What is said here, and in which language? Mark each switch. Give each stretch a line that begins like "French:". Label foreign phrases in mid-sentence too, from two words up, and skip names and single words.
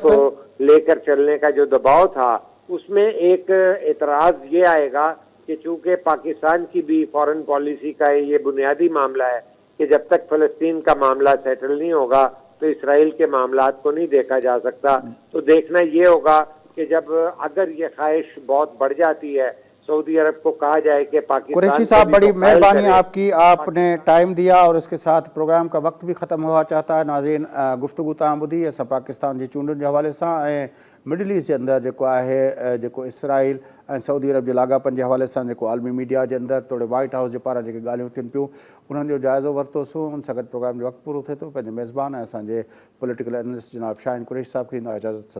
Urdu: کو لے کر چلنے کا جو دباؤ تھا, اس میں ایک اعتراض یہ آئے گا کہ چونکہ پاکستان کی بھی فارن پالیسی کا یہ بنیادی معاملہ ہے کہ جب تک فلسطین کا معاملہ سیٹل نہیں ہوگا تو اسرائیل کے معاملات کو نہیں دیکھا جا سکتا. تو دیکھنا یہ ہوگا کہ جب اگر یہ خواہش بہت بڑھ جاتی ہے, سعودی عرب کو کہا جائے کہ پاکستان قریشی صاحب بڑی مہربانی آپ کی, آپ نے ٹائم دیا اور اس کے ساتھ پروگرام کا وقت بھی ختم ہوا چاہتا ہے.
Sindhi: ناظرین گفتگو تاں ॿुधी असां पाकिस्तान जी चूंडुनि जे हवाले सां ऐं मिडल ईस्ट जे अंदरि जेको आहे जेको इसराइल ऐं सऊदी अरब जे लाॻापनि जे हवाले सां जेको आलमी मीडिया जे अंदरि तोड़े वाइट हाउस जे पारां जेके ॻाल्हियूं थियनि पियूं उन्हनि जो जाइज़ो वरितोसीं. उन सां गॾु प्रोग्राम जो वक़्तु पूरो थिए थो. पंहिंजे मेज़बान ऐं असांजे
English: political analyst
Sindhi: जनाब शाहीन कुरैशी साहब खे ॾींदा इजाज़त.